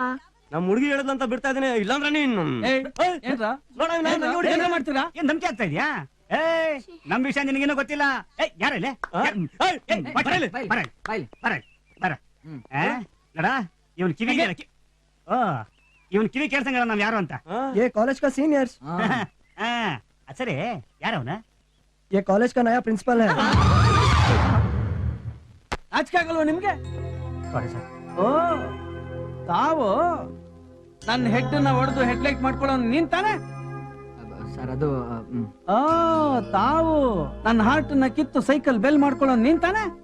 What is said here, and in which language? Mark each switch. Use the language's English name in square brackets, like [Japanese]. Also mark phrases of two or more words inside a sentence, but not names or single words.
[Kannada] ನಮ್ ಹುಡುಗಿ ಹೇಳದಂತ ಬಿಡ್ತಾ ಇದೀನಿ, ಇಲ್ಲಾಂದ್ರೆ ನೀನು ಮಾಡ್ತೀರಾ? ಏನ್ ಧಮಕಿ ಆಗ್ತಾ ಇದೆಯಾ? ನಮ್ ವಿಷಯ ನಿನಗೇನೋ ಗೊತ್ತಿಲ್ಲ. ಯಾರಲ್ಲೇ ಇವನ್ ಕಿವಿ ಕೇಳ್ಸಂಗ ನಾವ್ ಯಾರು ಅಂತ. [Hindi] कॉलेज का सीनियर्स, [Kannada] ಸರಿ ಯಾರವನ? [Hindi] ये कॉलेज का नया प्रिंसिपल है. [Kannada] ನಾಚಿಕೆ ಆಗಲ್ವಾ ನಿಮ್ಗೆ? ಓ, ತಾವು ನನ್ನ ಹೆಡ್ ನ ಹೊಡೆದು ಹೆಡ್ಲೈಟ್ ಮಾಡ್ಕೊಳ್ಳೋ ನೀನ್ ತಾನೆ? ಸರ್ ಅದು ತಾವು ನನ್ನ ಹಾರ್ಟ್ ನ ಕಿತ್ತು ಸೈಕಲ್ ಬೆಲ್ ಮಾಡ್ಕೊಳ್ಳೋ ನೀನ್ ತಾನೆ?